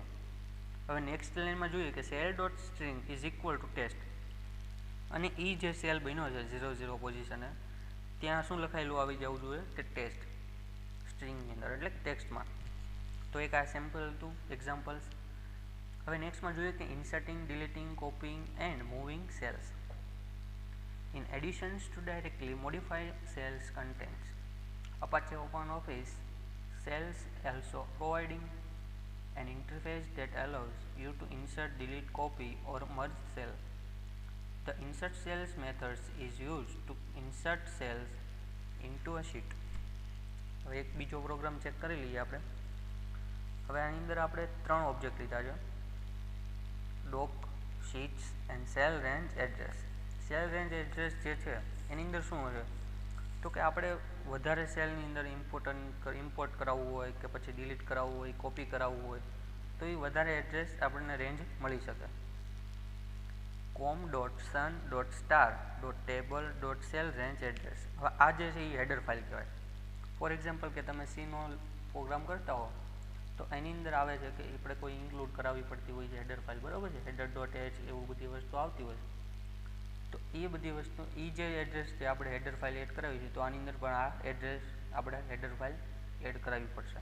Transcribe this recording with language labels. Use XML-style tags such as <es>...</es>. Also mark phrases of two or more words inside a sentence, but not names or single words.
<gu>હવે નેક્સ્ટ લાઇનમાં જોઈએ કે</gu> <en>cell dot string is equal to test</en> <gu>અને એ જે સેલ બન્યો છે 00 પોઝિશને ત્યાં શું લખાયેલું આવી જવું જોઈએ કે</gu> <en>test string</en> <gu>અંદર એટલે ટેક્સ્ટમાં. તો એક આ સેમ્પલ હતું એક્ઝામ્પલ્સ. હવે નેક્સ્ટમાં જોઈએ કે</gu> <en>inserting, deleting, copying and moving cells. In addition to directly modify cells contents, Apache OpenOffice cells also providing an interface that allows you to insert, delete, copy or merge cell. The insert cells methods is used to insert cells into a sheet.</en> <gu>હવે એક બીજો પ્રોગ્રામ ચેક કરી લઈએ આપણે. હવે આની અંદર આપણે 3 ઓબ્જેક્ટ લીધા છે,</gu> <en>doc, sheets and cell range address. cell range address</en> <gu>જે છે એની અંદર શું છે તો કે આપણે વધારે સેલની અંદર ઇમ્પોર્ટ કરાવવું હોય કે પછી ડિલીટ કરાવવું હોય, કોપી કરાવવું હોય તો એ વધારે એડ્રેસ આપણને રેન્જ મળી શકે.</gu> <en>com.sun.star.table.cell range address.</en> <gu>હવે આ જે છે એ</gu> <en>header file</en> <gu>કહેવાય.</gu> <en>for example</en> <gu>કે તમે સીનો પ્રોગ્રામ કરતા હો તો એની અંદર આવે છે કે આપણે કોઈ ઇન્ક્લુડ કરાવવી પડતી હોય છે</gu> <en>header file,</en> <gu>બરાબર છે, header.h એવું બધી વસ્તુ આવતી હોય તો એ બધી વસ્તુ એ જે એડ્રેસ જે આપણે</gu> <en>header file</en> <gu>એડ કરાવી છે તો આની અંદર પણ આ એડ્રેસ આપણે</gu> <en>header file</en> <gu>એડ કરાવવી પડશે.</gu>